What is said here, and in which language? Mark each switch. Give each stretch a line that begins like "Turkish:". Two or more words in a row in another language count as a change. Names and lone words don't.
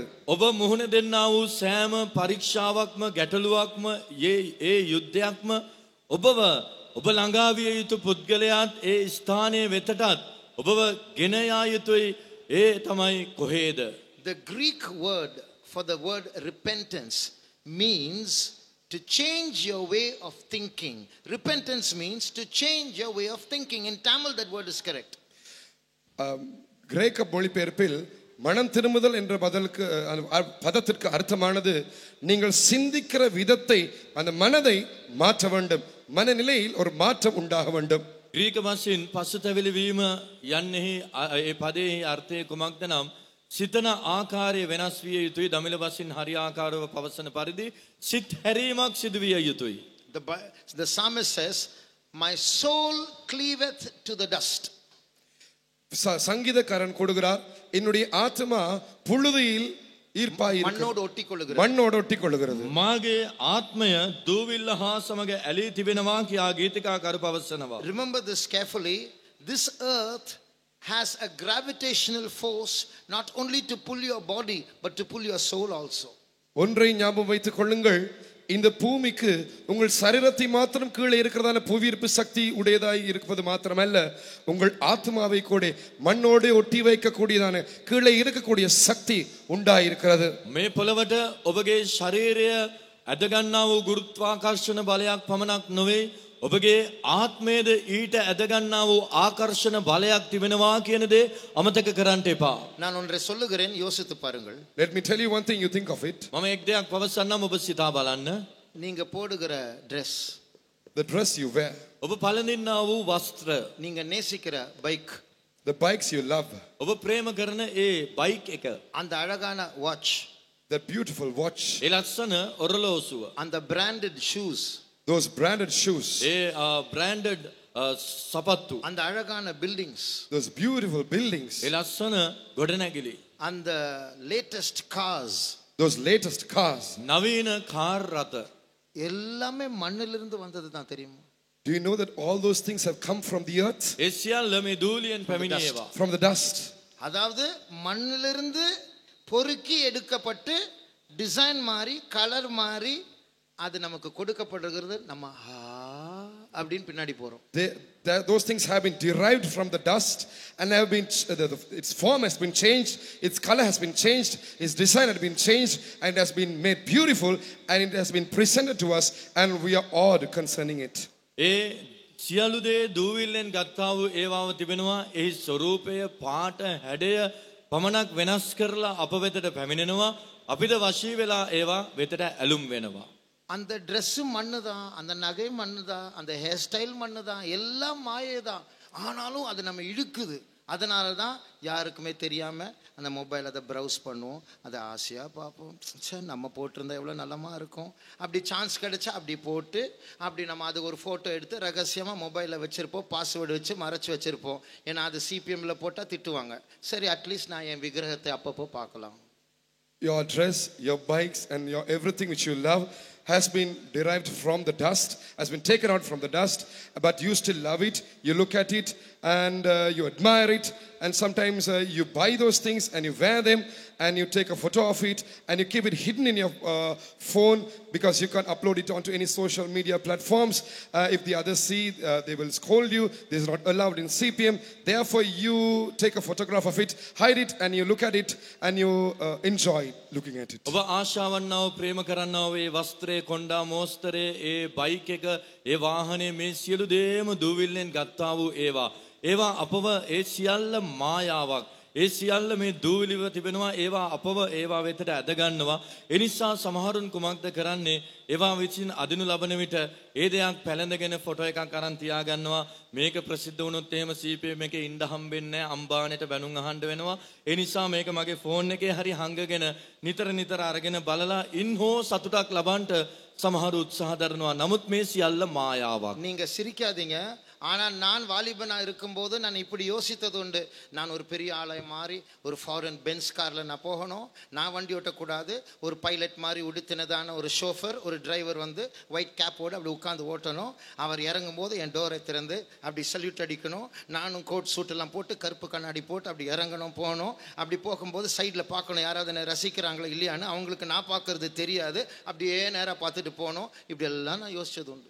Sinhala: ඔබ මුහුණ දෙන්නා වූ සෑම පරීක්ෂාවක්ම ගැටලුවක්ම ඒ යුද්ධයක්ම ඔබ ළඟා විය යුතු පුද්ගලයාත් ඒ ස්ථානයේ වෙතටත් ඔබව ගෙන යා යුතුයි. ඒ තමයි කොහේද?
English: The Greek word for the word repentance means to change your way of thinking. Repentance means to change your way of thinking. In Tamil that word is correct.
Tamil: கிரேக்க மொழிபெயர்ப்பில் மனம் திரும்புதல் என்ற பதத்திற்கு அர்த்தமானது நீங்கள் சிந்திக்கிற விதத்தை, அந்த மனதை மாற்ற வேண்டும், மனநிலையில் ஒரு மாற்றம் உண்டாக வேண்டும்.
Sinhala: ග්‍රීක වශයෙන් පසුතැවිලි වීම යන්නේහි ඒ පදයේ අර්ථය කුමක්ද නම් සිතන ආකාරය වෙනස් විය යුතුයි. දමිළ වශයෙන් හරි ආකාරව පවසන පරිදි සිත් හැරීමක් සිදු විය යුතුයි.
English: The psalmist says, my soul cleaveth to the dust.
Tamil: சங்கீதக்காரன் கொடுக்கிறார், என்னுடைய ஆத்மா புழுதியில் மண்ணோடு ஒட்டி கொள்ளுகிறது.
Sinhala: මාගේ ආත්මය දූවිල්ල හා සමග ඇලී තිබෙනවා කියා ගීතිකාකරු පවසනවා.
English: Remember this carefully. This earth has a gravitational force not only to pull your body but to pull your soul also.
Tamil: ஒன்றை ஞாபகம் வைத்துக் கொள்ளுங்கள், இந்த பூமிக்கு உங்கள் சரீரத்தை மாத்திரம் கீழே இருக்கிறதான புவியீர்ப்பு சக்தி உடையதாய் இருப்பது மாத்திரமல்ல, உங்கள் ஆத்மாவை கூட மண்ணோடு ஒட்டி வைக்கக்கூடியதான கீழே இருக்கக்கூடிய சக்தி உண்டாயிருக்கிறது.
Sinhala: මේ පොළවට ඔබගේ ශරීරය ඇදගන්නා වූ ගුරුත්වාකර්ෂණ බලයක් පමණක් නොවේ, ඔබගේ ආත්මයේද ඊට ඇදගන්නා වූ ආකර්ෂණ බලයක් තිබෙනවා කියන දේ අමතක කරන්න එපා.
Tamil: நான் ஒன்றை சொல்லுகிறேன், யோசித்து பாருங்கள்.
English: Let me tell you one thing, you think of it.
Sinhala: මම එක් දෙයක් පවසන්නම්, ඔබ සිතා බලන්න.
Tamil: நீங்க போடுகிற dress,
English: the dress you wear,
Sinhala: ඔබ පළඳින්නා වූ වස්ත්‍ර,
Tamil: நீங்க நேசிக்கிற bike,
English: the bikes you love,
Sinhala: ඔබ ප්‍රේම කරන ඒ බයික් එක,
Tamil: அந்த அழகான watch,
English: that beautiful watch,
Sinhala: ඒ ලස්සන ඔරලෝසුව,
Tamil: அந்த
English: branded shoes, those branded shoes,
Sinhala: ඒ branded සපත්තු,
Tamil: அந்த அழகான buildings,
English: those beautiful buildings,
Sinhala: ඒ ලස්සන ගොඩනැගිලි,
Tamil: அந்த
English: latest cars, those latest cars,
Sinhala: නවීන කාර් රථ,
Tamil: எல்லாமே மண்ணிலிருந்து வந்தது தான், தெரியுமா?
English: do you know that all those things have come from the earth?
Sinhala: ඒ සියල්ල මේ ධූලියෙන් පැමිණේවා.
English: From the dust.
Tamil: அதாவது மண்ணிலிருந்து பொறுக்கி எடுக்கப்பட்டு டிசைன் மாறி கலர் மாறி அது நமக்கு கொடுக்கப்படுகிறது. நம்ம அப்படின்னு பின்னாடி போறோம்.
English: Those things have been derived from the dust and have been its form has been changed, its color has been changed, its design has been changed, and has been made beautiful, and it has been presented to us, and we are awed concerning it.
Sinhala: ඒ සියලු දේ දූවිල්ලෙන් ගත්තා වූ ඒවාව තිබෙනවා. එහි ස්වરૂපය, පාට, හැඩය පමණක් වෙනස් කරලා අප වෙතට පැමිණෙනවා. අපිට වශී වෙලා ඒවා වෙතට ඇලුම් වෙනවා.
Tamil: அந்த Dress மண்ணு தான், அந்த நகை மண்ணு தான், அந்த
English: hair style
Tamil: மண்ணு தான், எல்லாம் மாயே தான். ஆனாலும் அது நம்ம இழுக்குது. அதனால தான் யாருக்குமே தெரியாமல் அந்த மொபைல் அதை ப்ரௌஸ் பண்ணுவோம், அதை ஆசையாக பார்ப்போம். சரி, நம்ம போட்டிருந்தா எவ்வளோ நல்லமா இருக்கும். அப்படி சான்ஸ் கிடைச்சா அப்படி போட்டு அப்படி நம்ம அது ஒரு ஃபோட்டோ எடுத்து ரகசியமாக மொபைலில் வச்சுருப்போம், பாஸ்வேர்டு வச்சு மறைச்சி வச்சுருப்போம். ஏன்னா அது சிபிஎம்மில் போட்டால் திட்டுவாங்க. சரி, அட்லீஸ்ட் நான் என் விக்கிரகத்தை அப்பப்போ பார்க்கலாம்.
English: Your dress, your bikes, and your everything which you love has been derived from the dust, has been taken out from the dust, but you still love it, you look at it, and you admire it, and sometimes you buy those things and you wear them, and you take a photo of it, and you keep it hidden in your phone because you can't upload it onto any social media platforms. If the others see, they will scold you. This is not allowed in CPM. Therefore, you take a photograph of it, hide it, and you look at it, and you enjoy looking at it.
Sinhala: ඔබ ආශාවන්නව ප්‍රේම කරන්නව ඒ වස්ත්‍රයේ කොණ්ඩා මෝස්තරේ ඒ බයික් එක ඒ වාහනේ මේ සියලු දේම දූවිල්ලෙන් ගත්තා වූ ඒවා අපව ඒ සියල්ල මායාවක් ඒ සියල්ල මේ දූවිලිව තිබෙනවා ඒවා අපව ඒවා වෙතට ඇද ගන්නවා ඒ නිසා සමහරුන් කුමක්ද කරන්නේ ඒවා විසින් අදිනු ලබන විට ඒ දෙයක් පැලඳගෙන ෆොටෝ එකක් අරන් තියා ගන්නවා මේක ප්‍රසිද්ධ වුණොත් එහෙම CPM එකේ ඉන්න හම්බෙන්නේ නැහැ අම්බානෙට බැනුම් අහන්න වෙනවා ඒ නිසා මේක මගේ ෆෝන් එකේ හරි හංගගෙන නිතර අරගෙන බලලා ඉන් හෝ සතුටක් ලබන්නට සමහරු උත්සාහ දරනවා නමුත් මේ සියල්ල මායාවක්
Tamil: நீங்க சிரிக்காதீங்க ஆனால் நான் வாலிபனா இருக்கும்போது நான் இப்படி யோசித்தது உண்டு நான் ஒரு பெரிய ஆளாய் மாறி ஒரு ஃபாரின் பென்ஸ் கார்ல நான் போகணும் நான் வண்டி ஓட்டக்கூடாது ஒரு பைலட் மாதிரி உடுத்தினதான ஒரு ஷோஃபர் ஒரு டிரைவர் வந்து
English: white cap
Tamil: அப்படி உட்காந்து ஓட்டணும் அவர் இறங்கும் போது என் டோரை திறந்து அப்படி சல்யூட் அடிக்கணும் நானும்
English: coat suit
Tamil: போட்டு கருப்பு கண்ணாடி போட்டு அப்படி இறங்கணும் போகணும் அப்படி போகும்போது சைடில் பார்க்கணும் யாராவது என்னை ரசிக்கிறாங்களா இல்லையான்னு அவங்களுக்கு நான் பார்க்கறது தெரியாது அப்படியே நேராக பார்த்துட்டு போகணும் இப்படி எல்லாம் நான் யோசிச்சது உண்டு